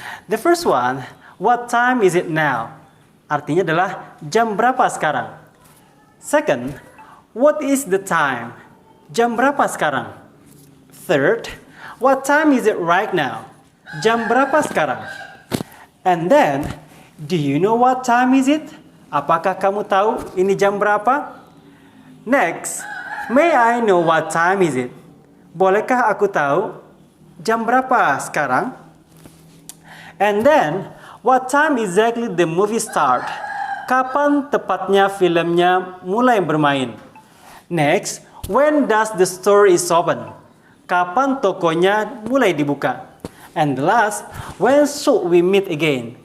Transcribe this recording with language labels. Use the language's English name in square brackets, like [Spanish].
[English] The first one, what time is it now? [Indonesian] Artinya adalah jam berapa sekarang. [English] Second, what is the time? [Indonesian] Jam berapa sekarang. [English] Third, what time is it right now? [Indonesian] Jam berapa sekarang. [English] And then, do you know what time is it? [Indonesian] Apakah kamu tahu ini jam berapa? [English] Next, may I know what time is it? [Indonesian] Bolehkah aku tahu jam berapa sekarang? [English] And then, what time exactly the movie start? [Indonesian] Kapan tepatnya filmnya mulai bermain? [English] Next, when does the store is open? [Indonesian] Kapan tokonya mulai dibuka? [English] And the last, when should we meet again?